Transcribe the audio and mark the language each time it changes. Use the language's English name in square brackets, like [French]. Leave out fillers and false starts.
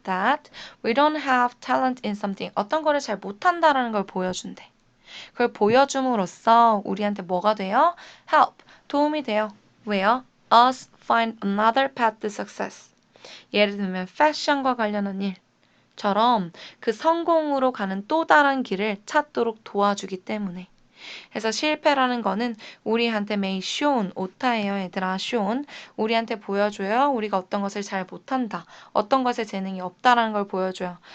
[English] That we don't have talent in something. [Korean] 어떤 거를 잘 못한다라는 걸 보여준대. 그걸 보여줌으로써 우리한테 뭐가 돼요? help. 도움이 돼요. 왜요? [English] us find another path to success. [Korean] 예를 들면 패션과 관련한 일처럼 그 성공으로 가는 또 다른 길을 찾도록 도와주기 때문에. 그래서 실패라는 거는 우리한테 may shown, 오타예요 얘들아. shown. 우리한테 보여줘요. 우리가 어떤 것을 잘 못한다. 어떤 것에 재능이 없다라는 걸 보여줘요.